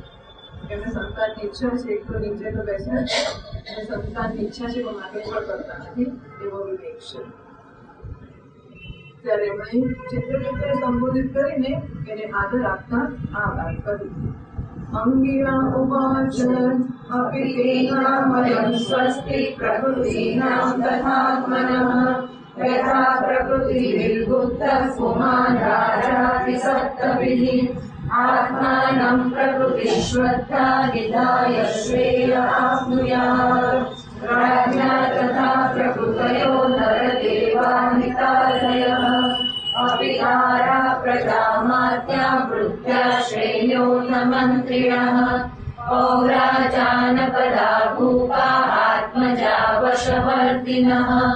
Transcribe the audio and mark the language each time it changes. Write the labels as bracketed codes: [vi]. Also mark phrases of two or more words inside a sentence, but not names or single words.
[gu] એમને સંતાનની ઈચ્છા છે, એક તો નીચે તો બેસ્યા છે અને સંતાનની ઈચ્છા છે, પણ માંગણી પણ કરતા નથી. એવો વિવેક છે. ત્યારે એમણે ચિત્રગુપ્તને સંબોધિત કરીને એને આદર આપતા આ વાત કરી. [sa] અંગિરા ઉવાચ अपि तेनामयं स्वस्ति प्रकृतीनां तथात्मनः यथा प्रकृतिर्बुद्धः पुमान् राजापि सत्तभिः आत्मानं प्रकृतिश्रद्धा निधाय श्रेय आप्नुयात् राज्ञा तथा प्रकृतयो नरदेवानितादयः अपि तारा प्रजामात्या वृत्त्या श्रेयो न मन्त्रिणः पौराजानपदा भूपा आत्मजा वशवर्तिनः